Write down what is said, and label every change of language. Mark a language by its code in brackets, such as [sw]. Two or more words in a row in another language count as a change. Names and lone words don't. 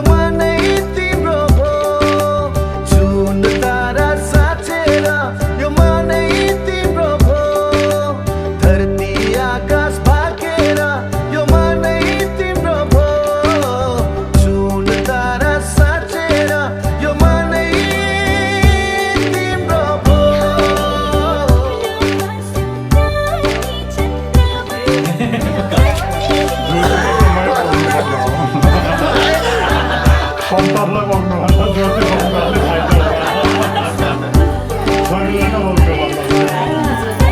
[ne] मनै तिम्रो भो जुन तारा साँचेर यो मनै तिम्रो भो धरती आकाश भागेर यो मनै तिम्रो भो जुन तारा साँचेर यो मनै तिम्रो भो [tr] Kontarla bakmıyor. Hatta dörtte bakmıyor. Sorularına bakıyor vallahi.